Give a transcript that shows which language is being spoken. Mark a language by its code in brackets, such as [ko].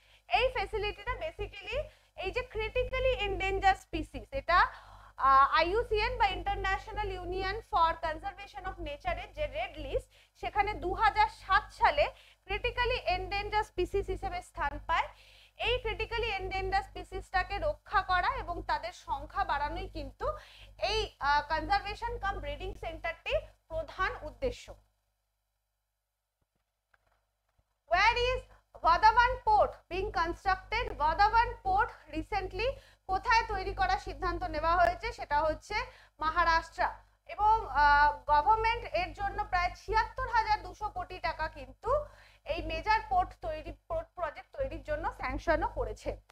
[bn] এই ফ্যাসিলিটিটা বেসিক্যালি এই যে ক্রিটিক্যালি এন্ডেঞ্জার স্পিসিস, এটা IUCN বা international union for conservation of নেচারের যে রেড লিস্ট, সেখানে 2007 সালে ক্রিটিক্যালি এন্ডেঞ্জার স্পিসিস হিসেবে স্থান পায়। এই ক্রিটিক্যালি এন্ডেঞ্জার স্পিসিসটাকে রক্ষা করা এবং তাদের সংখ্যা বাড়ানোই কিন্তু এই কনজারভেশন কাম ব্রিডিং সেন্টারটির প্রধান উদ্দেশ্য। [en] Where is Vadhavan Port being constructed? [bn] Vadhavan Port recently কোথায় তৈরি করার সিদ্ধান্ত নেওয়া হয়েছে সেটা হচ্ছে মহারাষ্ট্র, এবং গভর্নমেন্ট এর জন্য প্রায় 76,200 কোটি টাকা কিন্তু এই মেজর পোর্ট প্রজেক্ট তৈরির জন্য স্যাংশনও করেছে।